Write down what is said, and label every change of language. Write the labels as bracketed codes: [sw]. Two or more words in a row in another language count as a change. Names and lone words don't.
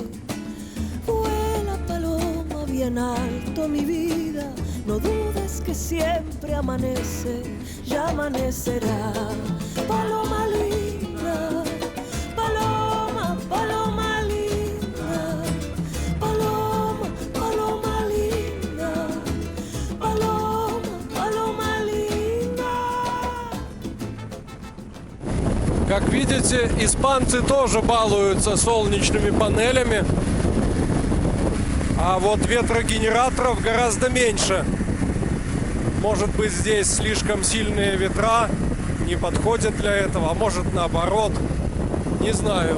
[es] Vuela, paloma, bien alto, mi vida, no dudes que siempre amanece, ya amanecerá. Paloma linda, paloma, paloma linda, paloma, paloma linda, paloma, paloma linda. [ru] Как видите, испанцы тоже балуются солнечными панелями. А вот ветрогенераторов гораздо меньше. Может быть, здесь слишком сильные ветра, не подходят для этого, а может наоборот, не знаю.